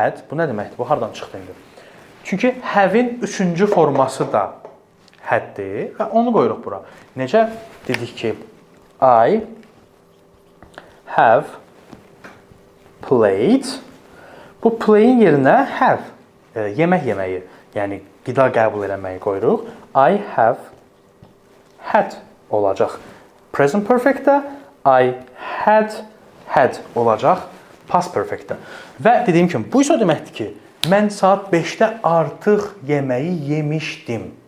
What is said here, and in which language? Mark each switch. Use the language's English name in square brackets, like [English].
[Azerbaijani] Bu nə deməkdir? Bu hardan çıxdı indi? Çünki have-in 3-cü forması da had-dir və onu qoyuruq bura. Necə dedik ki, [English] I have played. [Azerbaijani] Bu play-in yerinə have, yemək yeməyi, yəni qida qəbul eləməyi qoyuruq. [English] I have had [Azerbaijani] olacaq. Present perfect-də [English] I had [Azerbaijani] olacaq past perfect-də. Və dediyim kimi, bu isə o deməkdir ki, mən saat 5-də artıq yeməyi yemişdim.